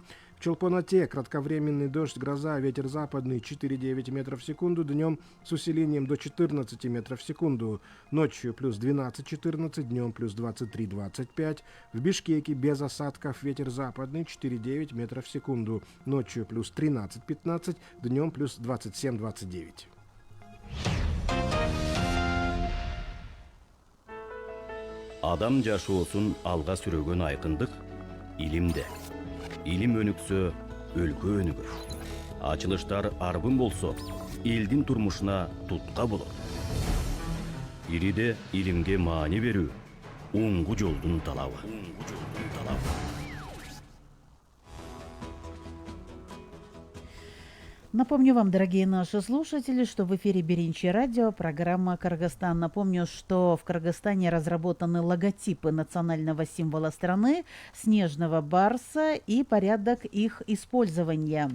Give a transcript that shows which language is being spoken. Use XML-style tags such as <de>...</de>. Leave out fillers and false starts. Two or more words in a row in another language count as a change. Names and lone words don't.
<ru>В Чолпоноте кратковременный дождь, гроза, ветер западный 4-9 метров в секунду, днем с усилением до 14 метров в секунду, ночью плюс 12-14, днем плюс 23-25. В Бишкеке без осадков, ветер западный 4-9 метров в секунду, ночью плюс 13-15, днем плюс 27-29.</ru> <ky>Адам жашоосун алга сүрөгөн айкындык илимде. Илим өнүксө, өлкө өнүгөр. Ачылыштар арбын болсо, элдин турмушуна тутка болот. Ириде илимге маани берүү, оңгу жолдун талабы.</ky> <ru>Напомню вам, дорогие наши слушатели, что в эфире Беринчи радио, программа «Кыргызстан». Напомню, что в Кыргызстане разработаны логотипы национального символа страны, снежного барса и порядок их использования.</ru>